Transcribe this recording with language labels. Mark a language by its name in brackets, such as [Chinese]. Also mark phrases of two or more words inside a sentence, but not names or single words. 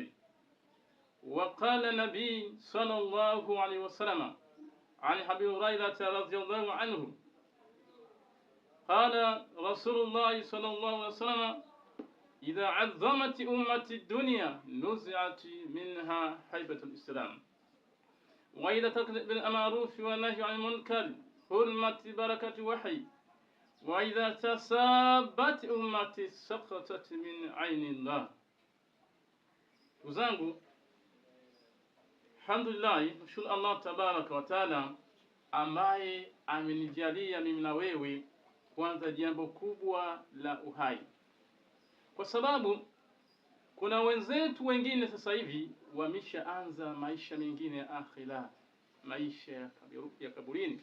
[Arabic] وقال النبي صلى الله عليه وسلم عن أبي هريرة رضي الله عنه قال رسول الله صلى الله عليه وسلم: إذا عظمت أمة الدنيا نزعت منها هيبة الإسلام، وإذا تكلت بالمعروف والنهي عن المنكر حرمت بركة وحي، وإذا تسابت أمتي سقطت من عين الله. [Swahili] Uzangu, alhamdulillah, mshukuru [Arabic] الله تبارك وتعالى [Swahili] ambaye amenijalia mimi na wewe kwanza jambo kubwa la uhai, kwa sababu kuna wenzetu wengine sasa hivi wameshaanza maisha mengine ya akhira, maisha ya kaburini.